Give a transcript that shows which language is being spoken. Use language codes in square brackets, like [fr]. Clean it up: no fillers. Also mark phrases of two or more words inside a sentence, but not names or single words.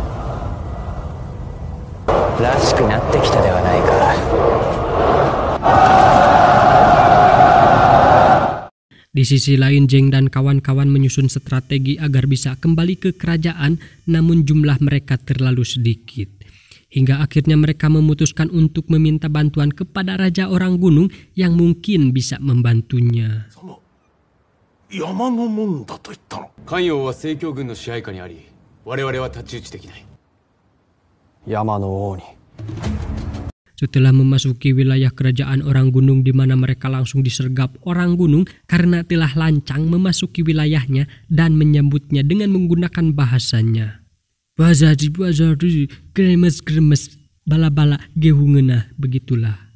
[id] Di sisi lain, Zheng dan kawan-kawan menyusun strategi agar bisa kembali ke kerajaan, namun jumlah mereka terlalu sedikit. Hingga akhirnya mereka memutuskan untuk meminta bantuan kepada Raja Orang Gunung yang mungkin bisa membantunya. [ja] 山のもんだと言ったの？関陽は正教軍の支配下にあり、我々は太刀打ちできない。山の王に。 [id] Setelah memasuki wilayah kerajaan orang gunung di mana mereka langsung disergap orang gunung karena telah lancang memasuki wilayahnya dan menyambutnya dengan menggunakan bahasanya. Bazari, kremes, bala-bala, gehungena, begitulah.